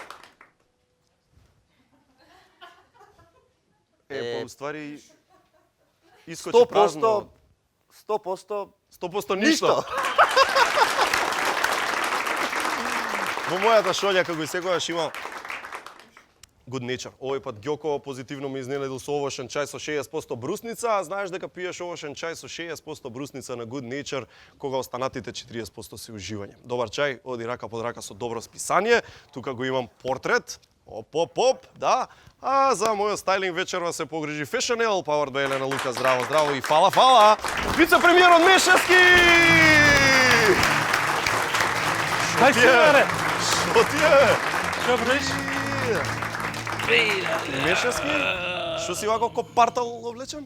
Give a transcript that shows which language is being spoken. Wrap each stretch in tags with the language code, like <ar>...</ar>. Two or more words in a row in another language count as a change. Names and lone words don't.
<mk>па уствари искочи празно. 100% 100% ништо. Во мојата шолја, како и секогаш има good nature. Овој пат Ѓоко позитивно ме изненадил со овошен чај со 60% брусница, а знаеш дека пиеш овошен чај со 60% брусница на good nature, кога останатите 40% се уживање. Добар чај, оди рака под рака со добро списание. Тука го имам портрет. Оп, да. А за мојот стайлинг вечерва се погрижи Fashionel,</mk> <en>powered by</en> <mk>Елена Лука. Здраво, здраво и фала. Вице-премиерот Мешевски! Кај си, бе? Што ти е? Што правиш? Мешевски? Што си вако ко партал облечен?</mk>